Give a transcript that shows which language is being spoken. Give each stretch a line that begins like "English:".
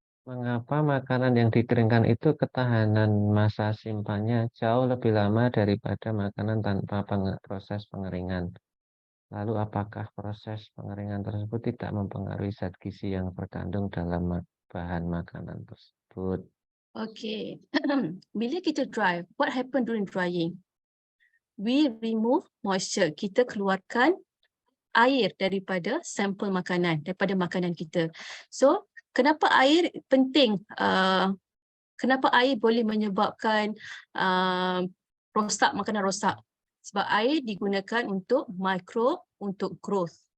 Indonesian: Mengapa makanan yang dikeringkan itu ketahanan masa simpannya jauh lebih lama daripada makanan tanpa proses pengeringan? Lalu apakah proses pengeringan tersebut tidak mempengaruhi zat gizi yang terkandung dalam bahan makanan tersebut?
English: Okay.
Malay: Bila kita
English: dry, what happen during drying? We remove moisture.
Malay: Kita keluarkan air daripada sampel makanan, daripada makanan kita. So, kenapa air penting? Kenapa air boleh menyebabkan rosak, makanan rosak? Sebab air digunakan untuk microbe, untuk growth.